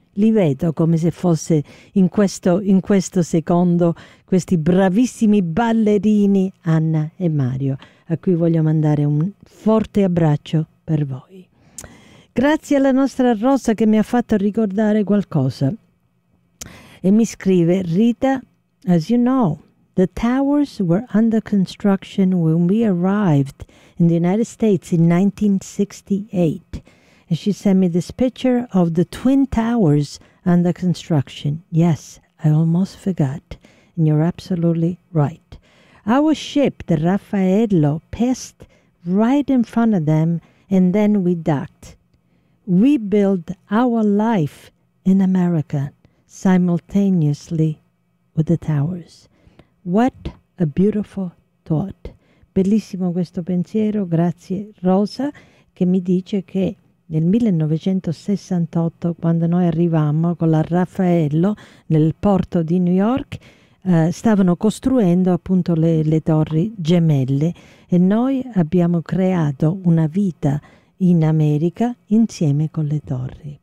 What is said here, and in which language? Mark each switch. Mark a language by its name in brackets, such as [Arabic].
[Italian] Li vedo come se fosse in questo secondo, questi bravissimi ballerini Anna e Mario, a cui voglio mandare un forte abbraccio per voi. Grazie alla nostra Rosa che mi ha fatto ricordare qualcosa. E mi scrive: [English] Rita, as you know, the towers were under construction when we arrived in the United States in 1968. And she sent me this picture of the Twin Towers under construction. Yes, I almost forgot. And you're absolutely right. Our ship, the Raffaello, passed right in front of them, and then we docked. We built our life in America simultaneously with the towers. What a beautiful thought. [Italian] Bellissimo questo pensiero. Grazie, Rosa, che mi dice che nel 1968, quando noi arrivammo con la Raffaello nel porto di New York, stavano costruendo appunto le torri gemelle, e noi abbiamo creato una vita in America insieme con le torri.